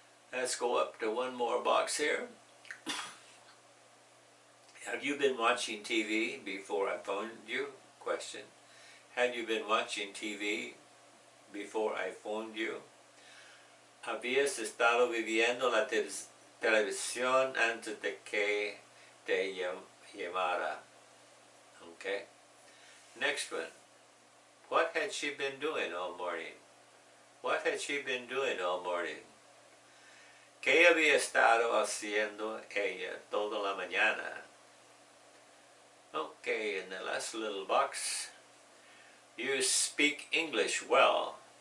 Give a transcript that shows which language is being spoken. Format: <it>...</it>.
<en>Let's go up to one more box here. Have you been watching TV before I phoned you? Question. Had you been watching TV before I phoned you?</en> <es>¿Habías estado viviendo la televisión antes de que te llamara?</es> <en>Okay. Next one. What had she been doing all morning? What had she been doing all morning?</en> <es>¿Qué había estado haciendo ella toda la mañana?</es> <en>Okay, in the last little box, you speak English well.</en>